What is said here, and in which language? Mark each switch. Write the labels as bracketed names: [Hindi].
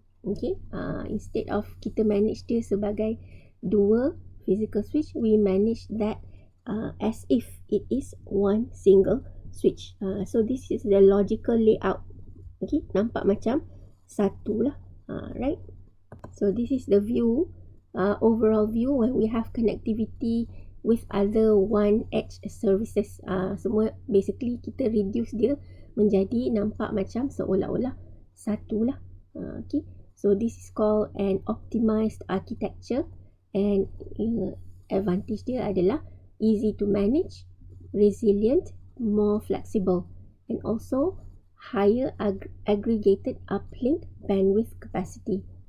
[English] Okay, instead of [Malay] kita manage dia sebagai dua [English] physical switch, we manage that as if it is one single switch. So this is the logical layout. Okay, [Malay] nampak macam satu lah, [English] right? So this is the view, overall view when we have connectivity with other one edge services. [Malay] Semua basically kita reduce dia menjadi nampak macam seolah-olah satu lah. [English] Okay, so this is called an optimized architecture, and advantage [Malay] dia adalah [English] easy to manage, resilient, more flexible, and also higher aggregated uplink bandwidth capacity.